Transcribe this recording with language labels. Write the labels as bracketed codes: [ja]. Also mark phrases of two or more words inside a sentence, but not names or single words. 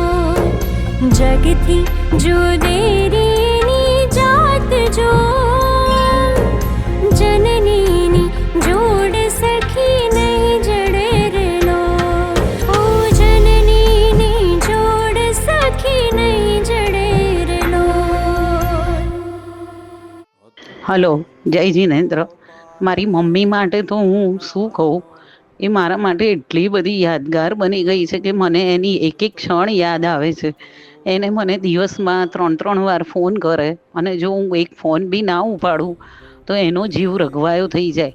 [gu] જગથી જો દેરીની જાત જો જનનીની જોડ સખી નહીં જડે રેલો, ઓ જનનીની જોડ સખી નહીં જડે રેલો. હલો, જય જિનેન્દ્ર. મારી મમ્મી માટે તો હું શું કહું, એ મારા માટે એટલી બધી યાદગાર બની ગઈ છે કે મને એની એક એક ક્ષણ યાદ આવે છે. એને મને દિવસમાં 3 વાર ફોન કરે, અને જો હું એક ફોન બી ના ઉપાડું તો એનો જીવ રઘવાયો થઈ જાય.